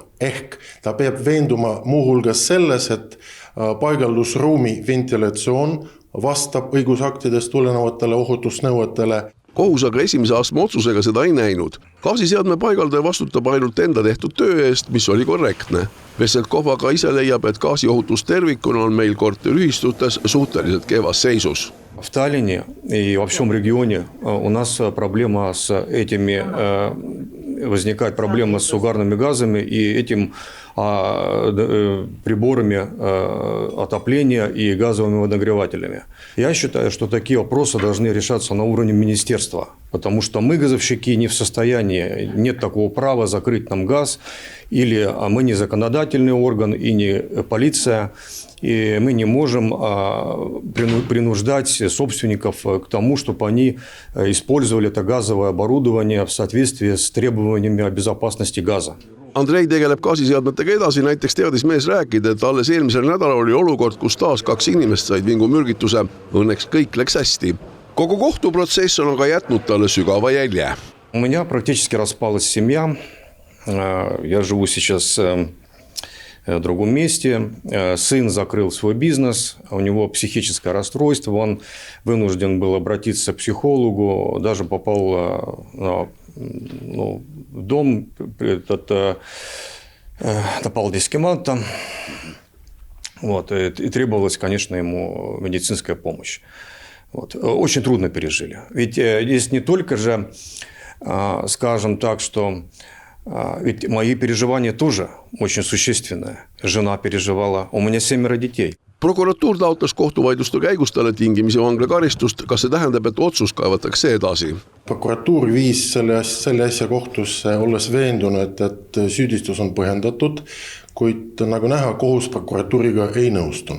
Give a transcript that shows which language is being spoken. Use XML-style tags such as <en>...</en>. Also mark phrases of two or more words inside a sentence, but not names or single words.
<et>Ehk ta peab veenduma muuhulgas selles, et paigaldusruumi ventilatsioon vastab õigusaktidest tulenevatele ohutusnõuetele. Kohus aga esimese astme otsusega seda ei näinud. Gaasiseadme paigaldaja vastutab ainult enda tehtud töö eest, mis oli korrektne. Veselkov aga ise leiab, et gaasiohutus tervikuna on meil korteriühistutes suhteliselt kehvas seisus.</et> <ru>В Таллине и во всем регионе у нас проблема с этими, возникает проблема с угарными газами и этим приборами отопления и газовыми водонагревателями. Я считаю, что такие вопросы должны решаться на уровне министерства, потому что мы, газовщики, не в состоянии, нет такого права закрыть нам газ, или мы не законодательный орган и не полиция, и мы не можем принуждать собственников к тому, чтобы они использовали это газовое оборудование в соответствии с требованиями безопасности газа.</ru> <et>Andrei tegeleb gaasiseadmetega edasi, näiteks teadis mees rääkida, et alles eelmisel nädalal oli olukord, kus taas 2 inimest said vingumürgituse. Õnneks kõik läks hästi. Kogu kohtuprotsess on aga jätnud talle sügava jälje.</et> <ru>У меня практически распалась семья. Я живу сейчас в другом месте. Сын закрыл свой бизнес, у него психическое расстройство, он вынужден был обратиться к психологу, даже попал в дом, напал дискеманта, и требовалась, конечно, ему медицинская помощь. Очень трудно пережили. Ведь здесь не только же, скажем так, что ведь мои переживания тоже очень существенные. Жена переживала, у меня 7 детей.</ru> <et>Prokuratuur taotles kohtuvaidluste käigus talle tingimisi vanglakaristust. Kas see tähendab, et otsus kaevatakse edasi? Prokuratuur viis selle asja kohtusse, olles veendunud, et süüdistus on põhjendatud, kuid nagu näha, kohus prokuratuuriga ei nõustunud.</et>